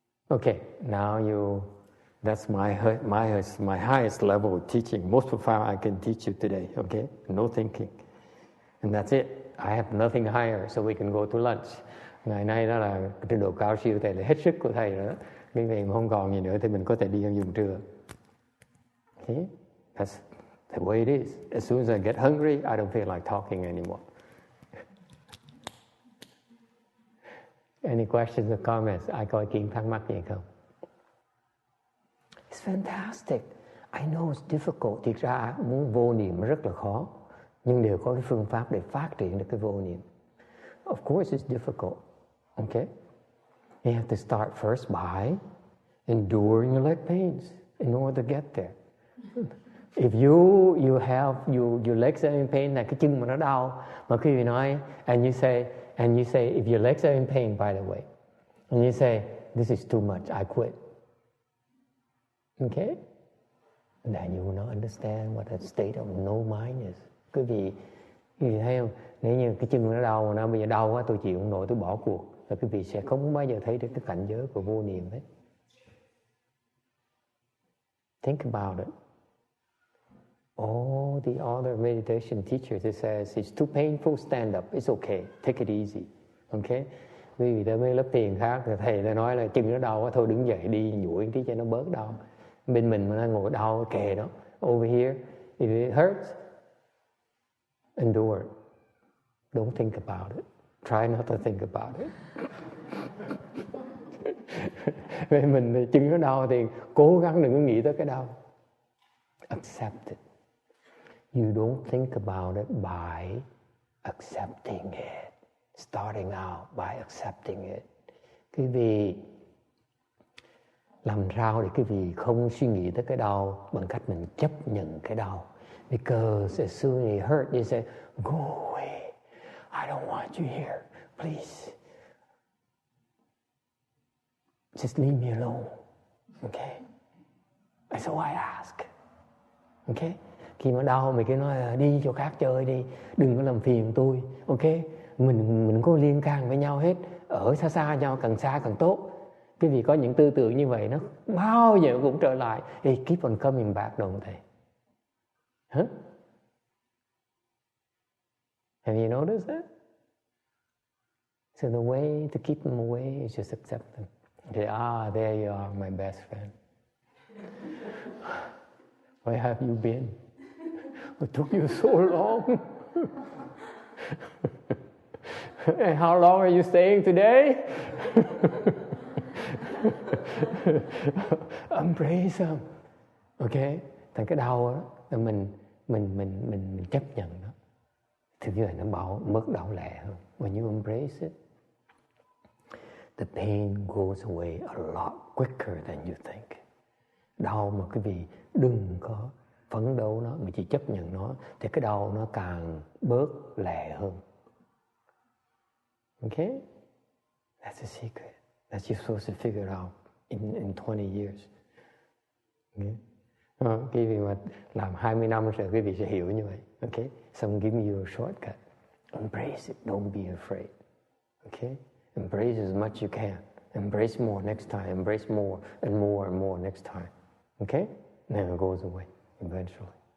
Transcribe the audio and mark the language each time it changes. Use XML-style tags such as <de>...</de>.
<en>Okay, now that's my highest level of teaching. Most profound I can teach you today, okay? No thinking. And that's it. I have nothing higher, so we can go to lunch.</en> <vi>Ngày nay đó là trình độ cao siêu, thầy là hết sức của thầy rồi đó. Cái ngày mà không còn gì nữa thì mình có thể đi ăn dùng trưa.</vi> <en>Okay? That's the way it is. As soon as I get hungry, I don't feel like talking anymore. Any questions or comments?</en> <vi>Ai coi Kiên thắc mắc gì không?</vi> <en>It's fantastic. I know it's difficult.</en> <vi>Thực ra muốn vô niệm rất là khó. Nhưng đều có cái phương pháp để phát triển được cái vô niệm.</vi> <en>Of course it's difficult. Okay? You have to start first by enduring your leg pains in order to get there. If your legs are in pain,</en> <vi>là cái chân mà nó đau, mà khi mình nói,</vi> <en>and you say, if your legs are in pain, by the way, and you say, this is too much, I quit. Okay? Then you will not understand what a state of no mind is.</en> <vi>Quý vị thấy không? Nếu như cái chân nó đau, mà nó bây giờ đau quá, tôi chịu không nổi, tôi bỏ cuộc, và quý vị sẽ không bao giờ thấy được cái cảnh giới của vô niệm hết.</vi> <en>Think about it. All the other meditation teachers, it says, it's too painful, stand up. It's okay, take it easy. Okay?</en> <vi>Vì tới mấy lớp thiền khác, thầy đã nói là chân nó đau quá, thôi đứng dậy đi, duỗi tí cho nó bớt đau. Bên mình mà nó ngồi đau kề đó.</vi> <en>Over here, if it hurts, endure it. Don't think about it. Try not to think about it.</en> <vi>Bên mình thì chân nó đau thì cố gắng đừng có nghĩ tới cái đau.</vi> <en>Accept it. You don't think about it by accepting it. Starting out by accepting it.</en> <vi>Quý vị làm sao để quý vị không suy nghĩ tới cái đau bằng cách mình chấp nhận cái đau.</vi> <en>Because as soon as it hurts, you say, go away. I don't want you here. Please. Just leave me alone. Okay? That's all I ask. Okay?</en> <vi>Khi mà đau mày cứ nói là đi chỗ khác chơi đi, đừng có làm phiền tôi. Okay? Mình có liên can với nhau hết, ở xa xa nhau, càng xa càng tốt. Quý vị có những tư tưởng như vậy, nó bao giờ cũng trở lại.</vi> <en>Hey, keep on coming back, don't they? Huh? Have you noticed that? So the way to keep them away is just accept them. Okay, there you are, my best friend. Where have you been? It took you so long. And how long are you staying today? Embrace them. Okay?</en> <vi>Thành cái đau đó, mình chấp nhận nó. Thực ra nó bớt đau lẹ hơn.</vi> <en>When you embrace it, the pain goes away a lot quicker than you think.</en> <vi>Đau mà quý vị đừng có phấn đấu nó, mà chỉ chấp nhận nó, thì cái đau nó càng bớt lẹ hơn.</vi> <en>Okay? That's the secret. That you're supposed to figure out in 20 years. Okay?</en> <vi>Quý vị mà làm 20 năm rồi quý vị sẽ hiểu như vậy.</vi> <en>Okay? So I'm giving you a shortcut. Embrace it. Don't be afraid. Okay? Embrace as much as you can. Embrace more next time. Embrace more and more and more next time. Okay? And then it goes away eventually.</en>